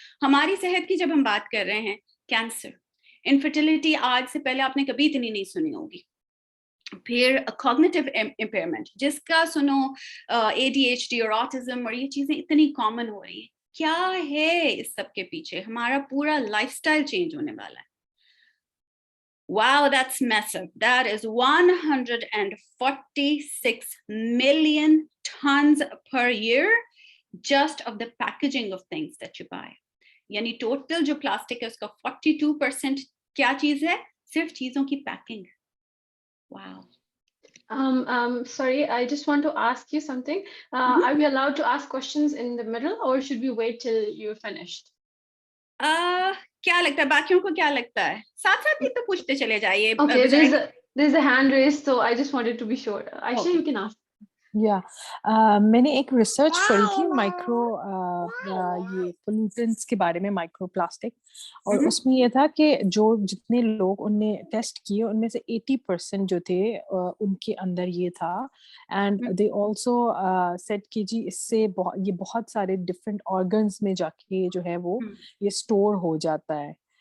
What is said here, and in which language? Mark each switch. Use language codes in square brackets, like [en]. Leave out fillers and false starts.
[ur] ہماری صحت کی جب ہم بات کر رہے ہیں, کینسر, انفرٹیلٹی آج سے پہلے آپ نے کبھی اتنی نہیں سنی ہوگی. پھر کوگنیٹو امپیئرمنٹ جس کا سنو ADHD اور آٹزم, اور یہ چیزیں اتنی کامن ہو رہی ہیں. کیا ہے اس سب کے پیچھے؟ ہمارا پورا لائف اسٹائل چینج ہونے والا ہے. [en] Wow, that's massive. That is 146 million tons per year just of the packaging of things that you buy. [ur] یعنی ٹوٹل جو پلاسٹک ہے اس کا 42% کیا چیز ہے؟ صرف چیزوں کی packing. [en] Wow. Sorry, I just want to ask you something. Are we allowed to ask questions in the middle, or should we wait till you're finished? [ur] کیا لگتا ہے باقیوں کو, کیا لگتا ہے؟ ساتھ ساتھ ہی تو پوچھتے چلے جائیے. [en] Okay, there's a hand raised, so I just wanted to be sure. Aisha, you can ask. [ur] میں نے ایک ریسرچ پڑھی تھی مائکرو یہ پولوٹنٹس کے بارے میں, مائکرو پلاسٹک, اور اس میں یہ تھا کہ جو جتنے لوگ ان نے ٹیسٹ کیے ان میں سے 80% جو تھے ان کے اندر یہ تھا. [en] and they also said [ur] کہ جی اس سے یہ بہت سارے ڈفرینٹ آرگنس میں جا کے جو ہے وہ یہ اسٹور ہو جاتا ہے.